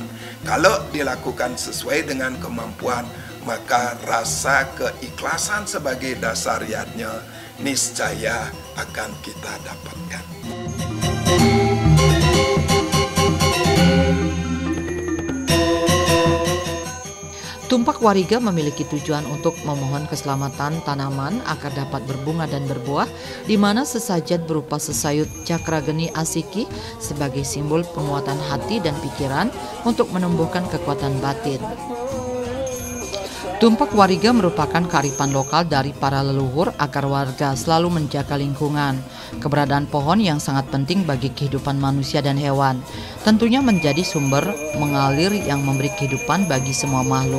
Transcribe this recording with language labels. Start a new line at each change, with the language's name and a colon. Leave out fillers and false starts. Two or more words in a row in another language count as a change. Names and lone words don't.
Indonesian: Kalau dilakukan sesuai dengan kemampuan, maka rasa keikhlasan sebagai dasariatnya niscaya akan kita dapatkan. Tumpak Wariga memiliki tujuan untuk memohon keselamatan tanaman agar dapat berbunga dan berbuah, di mana sesajen berupa sesayut cakrageni asiki sebagai simbol penguatan hati dan pikiran untuk menumbuhkan kekuatan batin. Tumpak Wariga merupakan kearifan lokal dari para leluhur agar warga selalu menjaga lingkungan. Keberadaan pohon yang sangat penting bagi kehidupan manusia dan hewan, tentunya menjadi sumber mengalir yang memberi kehidupan bagi semua makhluk.